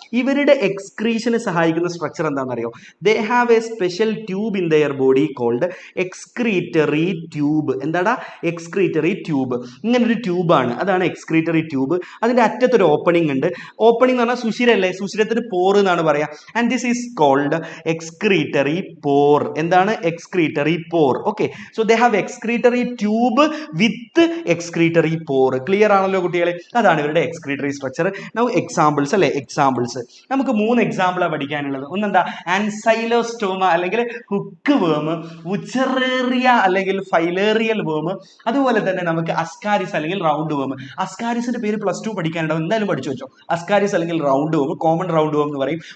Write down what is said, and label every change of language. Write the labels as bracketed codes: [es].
[ml] ഇവരുടെ എക്സ്ക്രീഷന് സഹായിക്കുന്ന സ്ട്രക്ചർ എന്താണെന്ന് അറിയോ? [en] They have a special tube in their body called excretory tube. [ml] എന്താടാ? Excretory tube. ഇങ്ങനൊരു ട്യൂബാണ്, അതാണ് എക്സ്ക്രീറ്ററി ട്യൂബ്. അതിന്റെ അറ്റത്തൊരു ഓപ്പണിംഗ് ഉണ്ട്. ഓപ്പണിംഗ് എന്ന് പറഞ്ഞാൽ സുഷിരല്ലേ, സുഷിരത്തിന് പോർ എന്നാണ് പറയാ. [en] And this is called excretory pore. [ml] എന്താണ്? [en] excretory pore. Okay, so they have excretory tube with excretory pore. [ml] Clear ആണല്ലോ കുട്ടികളെ? അതാണ് ഇവരുടെ എക്സ്ക്രീറ്ററി സ്ട്രക്ചർ. നൗ എക്സാമ്പിൾസ് അല്ലേ, എക്സാമ്പിൾസ് നമുക്ക് 3 എക്സാമ്പിളാണ് പഠിക്കാനുള്ളത്. ഒന്നെന്താ? ആൻസൈലോസ്റ്റോമ അല്ലെങ്കിൽ ഹുക്ക് വേം, ഉച്ചറേറിയ അല്ലെങ്കിൽ ഫൈലേറിയൽ വേം, അതുപോലെ തന്നെ നമുക്ക് അസ്കാരിസ് അല്ലെങ്കിൽ റൗണ്ട് വേം. അസ്കാരിസിന്റെ പേര് +2 പഠിക്കാനുണ്ടാവും, എന്തായാലും പഠിച്ചു വെച്ചോ. അസ്കാരിസ് അല്ലെങ്കിൽ റൗണ്ട് വേം, കോമൺ റൗണ്ട് വേം എന്ന് പറയും.